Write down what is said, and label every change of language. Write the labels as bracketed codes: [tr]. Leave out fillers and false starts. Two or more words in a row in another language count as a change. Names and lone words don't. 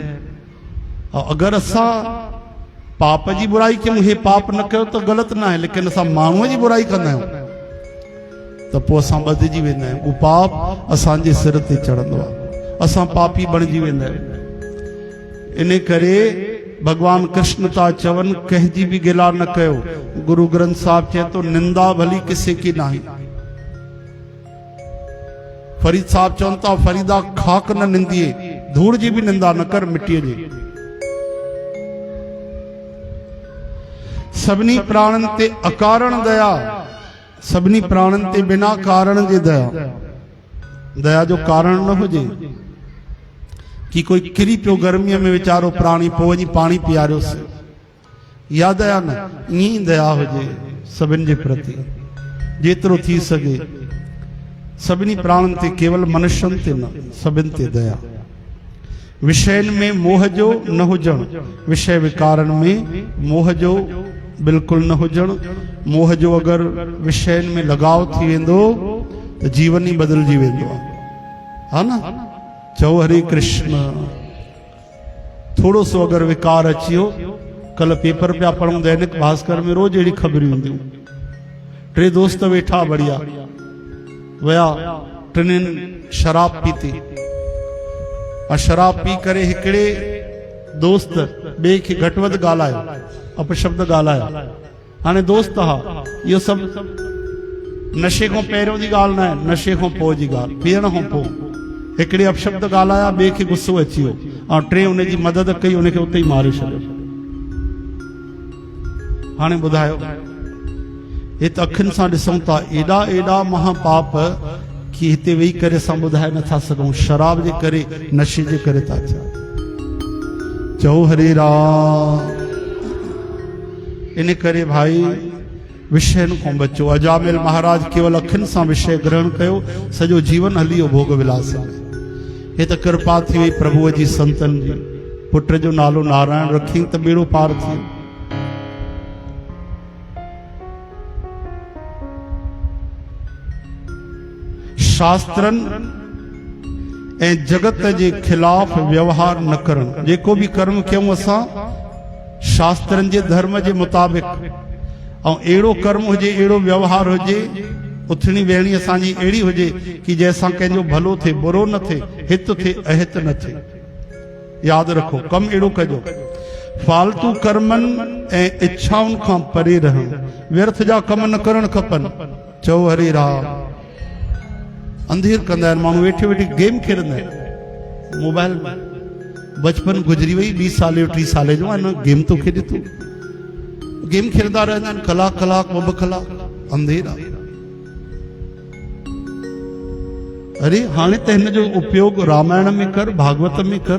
[sd] अगरि असां पाप जी बुराई कयूं, हे पाप न कयो त ग़लति न आहे, लेकिन असां माण्हूअ जी बुराई कंदा आहियूं त पोइ असां ॿधिजी वेंदा आहियूं। उहो पाप असांजे सिर ते चढ़ंदो आहे, असां पापी बणिजी वेंदा आहियूं। इन करे भगवान कृष्ण था चवनि कंहिंजी बि गिला न कयो। गुरु ग्रंथ साहिब चए तो [pa] ਨਿੰਦਾ ਭਲੀ ਕਿਸੈ ਕੀ ਨਾਹੀ। [sd] फरीद साहब चवनि था [pa] ਫਰੀਦਾ ਖਾਕ ਨ ਨਿੰਦੀਐ, [sd] धूड़ जी भी निंदा न कर मिट्टीअ जी। सभिनी प्राणन ते अकारण दया, सभिनी प्राणन ते बिना कारण जे दया। दया जो कारण न हुजे कि कोई किरी पियो गर्मीअ में वीचारो प्राणी, पोइ वञी पाणी पीआरियोसि, या दया न, ईअं दया हुजे सभिनि जे प्रति जेतिरो थी सघे। सभिनी प्राणन ते, केवल मनुष्यन ते न, सभिनि ते दया। विषयन में मोह जो न हुजण, विषय विकारन में मोह जो बिल्कुल न हुजण। मोह जो अगर विषयन में लगाव थी वेंदो तो जीवन ही बदलजी वेंदो है ना। चओ हरे कृष्ण। थोड़ो सो अगर विकार अचियो, कल पेपर पिया पढ़ूं दैनिक भास्कर में रोज अहिड़ी खबरियूं हूंदियूं। टे दोस्त वेठा बढ़िया, वया टिनिन शराब पीती, और शराब पी करे हिकिड़े दोस्त ॿिए खे घटि वधि ॻाल्हायो, अपशब्द ॻाल्हायो। हाणे दोस्त हा, इहो सभु नशे खां पहिरियों जी ॻाल्हि न आहे, नशे खां पोइ जी ॻाल्हि, पीअण खां पोइ। हिकिड़े अपशब्द ॻाल्हाया, ॿिए खे गुस्सो अची वियो, ऐं टे हुनजी मदद कई, हुनखे उते ई मारे छॾियो। हाणे ॿुधायो, हे त अखियुनि सां ॾिसूं था एॾा एॾा महापाप कि हिते वेही करे असां ॿुधाए नथा सघूं। शराब जे करे, नशे जे करे था थियनि। चओ हरे राम। इन करे भाई विषयन खां बचो। अजामिल महाराज केवल अखियुनि सां विषय ग्रहण कयो, सॼो जीवन हली वियो भोग विलास में। हे त कृपा थी वई प्रभुअ जी, संतन जी। पुट जो नालो नारायण रखी त बेड़ो पार थी। शास्त्रन ऐं जगत जे खिलाफ़ व्यवहार न करण। जेको भी कर्म कयूं असां शास्त्रनि जे धर्म जे मुताबिक़, ऐं अहिड़ो कर्म हुजे, अहिड़ो व्यवहार हुजे, उथणी वेहणी असांजी अहिड़ी हुजे कि जंहिंसां कंहिंजो भलो थिए, बुरो न थिए, हित थिए, अहित न थिए। यादि रखो, कमु अहिड़ो कजो, फालतू कर्मनि ऐं इच्छाउनि खां परे रहणु, व्यर्थ जा कम न करणु खपनि। चओ हरे राम। अंधेर कंदा आहिनि माण्हू, वेठे वेठे गेम खेॾंदा आहिनि मोबाइल में। बचपन गुज़री वई, 20 साल जो 30 साल जो आहे न, गेम तो खेॾे थो, गेम खेॾंदा रहंदा आहिनि कलाक कलाक ॿ कलाक। अंधेर आहे। अरे हाणे त हिन जो उपयोग रामायण में कर, भागवत में कर।